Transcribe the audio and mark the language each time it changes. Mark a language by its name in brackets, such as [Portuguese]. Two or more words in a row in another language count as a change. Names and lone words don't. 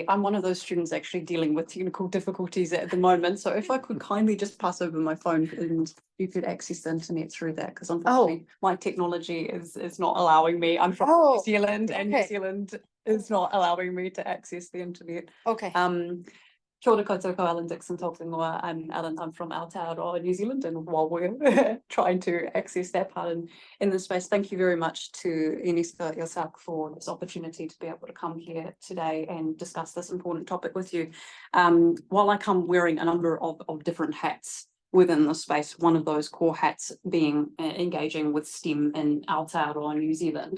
[English] I'm one of those students actually dealing with technical difficulties at the moment. So if I could kindly just pass over my phone and you could access the internet through that, because unfortunately my technology is not allowing me. I'm from New Zealand, and New Zealand is not allowing me to access the internet. Okay. [Māori] Kia ora koutou, ko Alan Dixon tōku ingoa. [English] I'm Alan, I'm from Aotearoa, New Zealand, and while we're trying to access that part in this space, thank you very much to UNESCO IESALC for this opportunity to be able to come here today and discuss this important topic with you. While I come wearing a number of different hats within the space, one of those core hats being engaging with STEM in Aotearoa, New Zealand.